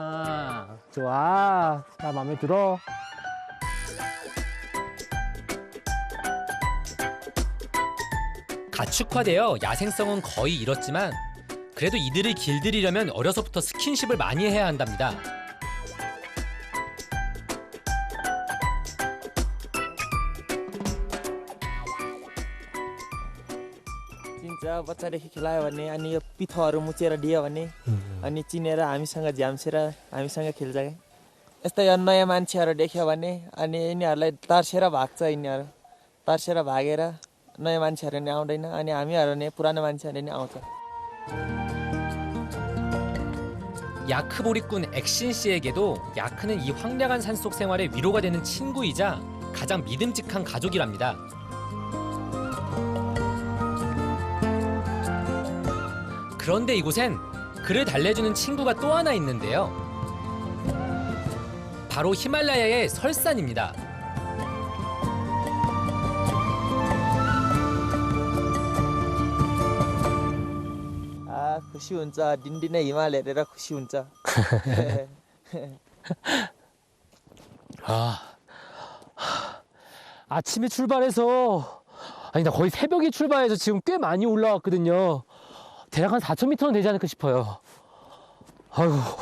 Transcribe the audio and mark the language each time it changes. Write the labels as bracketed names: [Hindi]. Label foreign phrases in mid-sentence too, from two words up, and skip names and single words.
[Korean] 좋아. 나 마음에 들어. 가축화되어 야생성은 거의 잃었지만 그래도 이들을 길들이려면 어려서부터 스킨십을 많이 해야 한답니다. [Nepali] चिन्छ बच्चादेखि खेलायो भने अनि यो पिठोहरू मुचेर दियो भने अनि चिनेर हामीसँग झ्याम्सेर हामीसँग खेल्छ क्या यस्तै नयाँ मान्छेहरू देख्यो भने अनि यिनीहरूलाई तर्सेर भाग्छ यिनीहरू तर्सेर भागेर नयाँ मान्छेहरू नि आउँदैन अनि हामीहरू नि पुरानो मान्छेहरू नि आउँछ. [Korean] 야크보리꾼 액신 씨에게도 야크는 이 황량한 산속 생활의 위로가 되는 친구이자 가장 믿음직한 가족이랍니다. 그런데 이곳엔 그를 달래주는 친구가 또 하나 있는데요. 바로 히말라야의 설산입니다. [Nepali] खुसी हुन्छ दिनदिनै हिमाल हेरेर खुसी हुन्छ. [Korean] 아침에 출발해서 나 거의 새벽에 출발해서 지금 꽤 많이 올라왔거든요. 대략 한 4,000m는 되지 않을까 싶어요. 아이고.